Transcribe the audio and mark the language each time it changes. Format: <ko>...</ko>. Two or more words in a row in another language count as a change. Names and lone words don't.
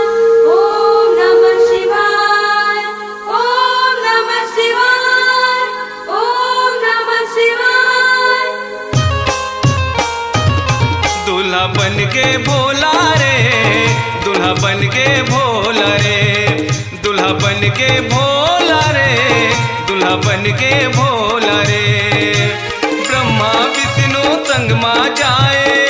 <sa>ओम नमः शिवाय ओम नमः शिवाय ओम नमः शिवाय</sa> <hne>दूल्हा बन के भोला रे दूल्हा बन के भोला रे दूल्हा बन के भोला रे दूल्हा बन के भोला रे ब्रह्मा विष्णु संग मा जाए</hne>